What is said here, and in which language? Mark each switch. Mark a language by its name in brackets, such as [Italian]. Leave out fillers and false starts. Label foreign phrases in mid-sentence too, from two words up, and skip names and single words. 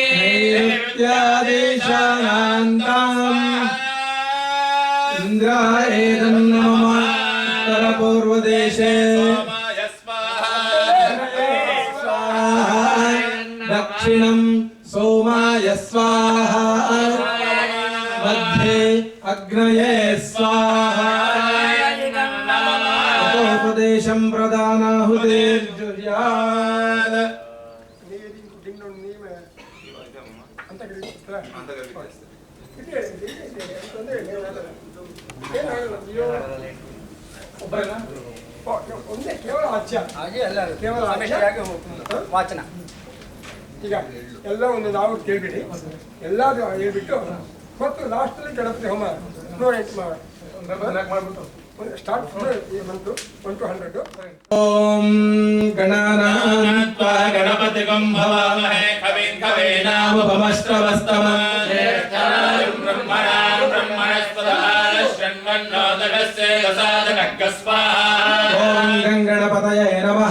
[Sanskrit] नैऋत्यादेशानान्ताम् इंद्राय नमः उत्तरपूर्वदेशे दक्षिणं सोमाय स्वाहा मध्ये अग्नये स्वाहा उपदेशं प्रदानाहुतेर्जुर्यात् [Kannada] ಇನ್ನೊಂದು ನೀವೇ ಅಂತ ಒಂದೇ ಕೇವಲ ವಾಚ್ಯ ಕೇವಲ ವಾಚನ ಈಗ ಎಲ್ಲ ಒಂದು ನಾವು ಕೇಳ್ಬಿಡಿ ಎಲ್ಲ ಹೇಳ್ಬಿಟ್ಟು ಮತ್ತು ಲಾಸ್ಟಲ್ಲಿ ಗಣಪತಿ ಹೋಮ ಮಾಡ್ಬಿಟ್ಟು ಸ್ಟಾರ್ಟ್ ಬಂತು 1 to 100 [Sanskrit] ओम गणानान्त्वा गणपतिगं भवामहे कविं कवीनामुपमश्रवस्तमं ज्येष्ठानां ब्रह्मणां ब्रह्मणस्पदाः शृण्वन्नोदकस्य दशादनः स्वाहा ओम गणपतये नमः